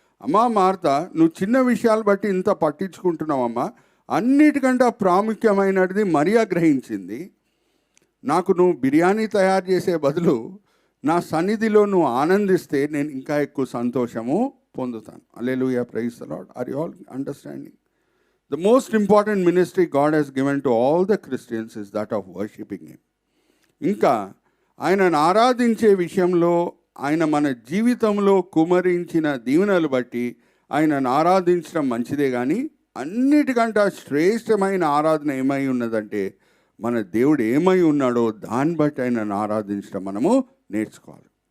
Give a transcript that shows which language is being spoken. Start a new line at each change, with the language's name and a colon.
Telugu: అమ్మా మార్తా, నువ్వు చిన్న విషయాలు బట్టి ఇంత పట్టించుకుంటున్నావమ్మా. అన్నిటికంటే ప్రాముఖ్యమైనది మరియా గ్రహించింది. నాకు నువ్వు బిర్యానీ తయారు చేసే బదులు నా సన్నిధిలో నువ్వు ఆనందిస్తే నేను ఇంకా ఎక్కువ సంతోషము పొందుతాను. హల్లెలూయా,
English: Praise the Lord. Are you all understanding? The most important ministry God has given to all the Christians is that of worshiping Him.
Telugu: ఇంకా ఆయనను ఆరాధించే విషయంలో ఆయన మన జీవితంలో కుమరించిన దీవెనలు బట్టి ఆయనను ఆరాధించడం మంచిదే, కానీ అన్నిటికంటే శ్రేష్టమైన ఆరాధన ఏమై ఉన్నదంటే మన దేవుడు ఏమై ఉన్నాడో దాన్ని బట్టి ఆయనను ఆరాధించడం మనము నేర్చుకోవాలి.